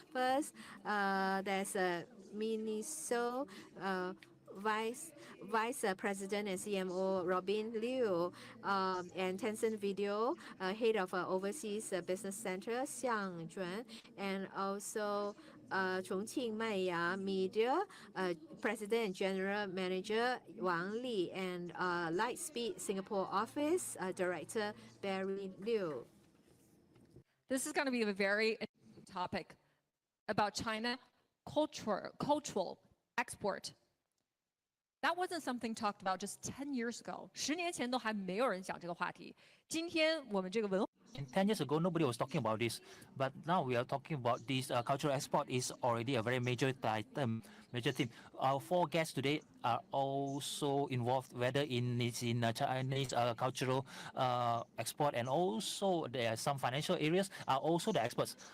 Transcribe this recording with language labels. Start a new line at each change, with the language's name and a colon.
English: First, there's Miniso Vice President and CMO Robin Liu, and Tencent Video, head of Overseas Business Center Xiang Juan, and also Chongqing Maya Media President and General Manager Wang Li, and Lightspeed Singapore Office Director Barry Liu. This is going to be a very interesting topic about China cultural export. That wasn't something talked about just 10 years ago.
Chinese: 10年前都还没有人讲这个话题。今天我们这个文化
English: 10 years ago, nobody was talking about this, but now we are talking about this. Cultural export is already a very major theme. Our 4 guests today are also involved, whether it's in Chinese cultural export, and also there are some financial areas are also the experts.